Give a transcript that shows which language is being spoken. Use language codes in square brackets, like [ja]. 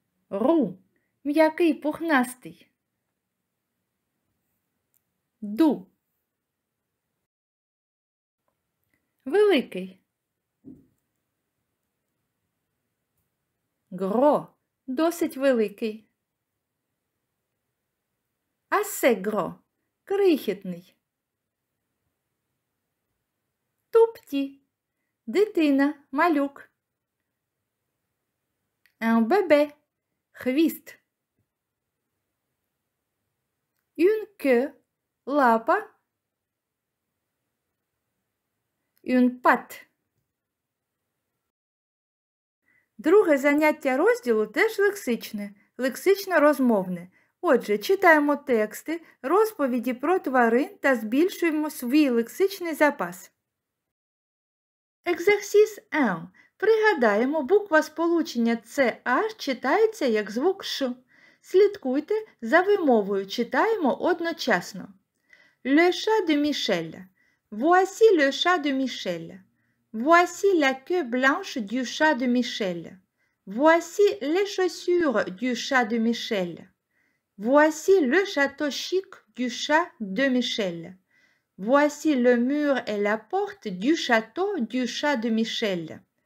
[fr] Roux, [uk] м'який, пухнастий. [fr] Doux, [uk] великий. [fr] Gros, [uk] досить великий. [fr] Assez gros, [uk] крихітний. [fr] Tout petit, [uk] дитина, малюк. [fr] Un bébé, [uk] хвіст. [fr] Une queue, [uk] лапа. [fr] Une patte. [uk] Друге заняття розділу теж лексичне, лексично-розмовне. Отже, читаємо тексти, розповіді про тварин та збільшуємо свій лексичний запас. [fr] Exercice 1. [uk] Пригадаємо, буква сполучення CH читається як звук Ш. Слідкуйте за вимовою, читаємо одночасно. [fr] Le chat de Michel. Voici le chat de Michel. Voici la queue blanche du chat de Michel. Voici les chaussures du chat de Michel. Voici le château chic du chat de Michel. Voici le mur et la porte du château du chat de Michel.